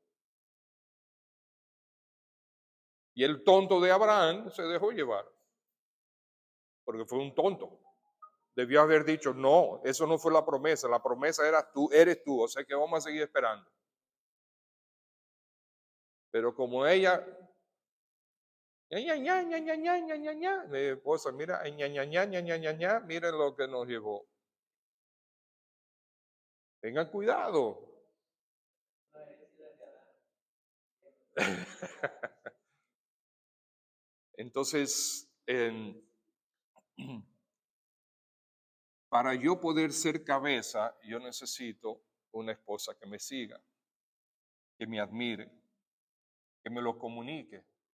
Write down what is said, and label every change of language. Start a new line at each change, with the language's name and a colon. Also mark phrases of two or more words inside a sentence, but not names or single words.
Spanish: Y el tonto de Abraham se dejó llevar, porque fue un tonto. Debió haber dicho, no, eso no fue la promesa era tú, eres tú, o sea que vamos a seguir esperando. Pero como ella ña, ña, ña, ña, ña, ña, ña, ña. Mi esposa, mira, ña, ña, ña, ña, ña, ña, ña, miren lo que nos llevó. Tengan cuidado. Entonces, para yo poder ser cabeza, yo necesito una esposa que me siga, que me admire, que me lo comunique.